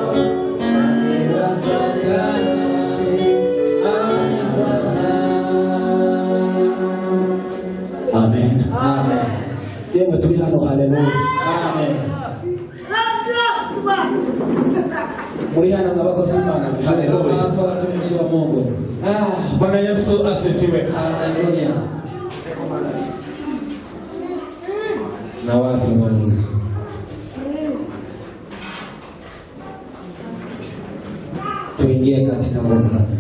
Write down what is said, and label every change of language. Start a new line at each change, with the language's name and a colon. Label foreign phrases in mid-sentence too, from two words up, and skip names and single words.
Kinyarwanda: Amen. Amen. Yemwe turi hano haleluya. Amen. Muri hano n'abakozi b'Imana haleluya.
Swahili: Hapa watumishi wa Mungu. Bwana Yesu asifiwe. Haleluya. Na watu Mungu. Tuingie katika nguvu zake.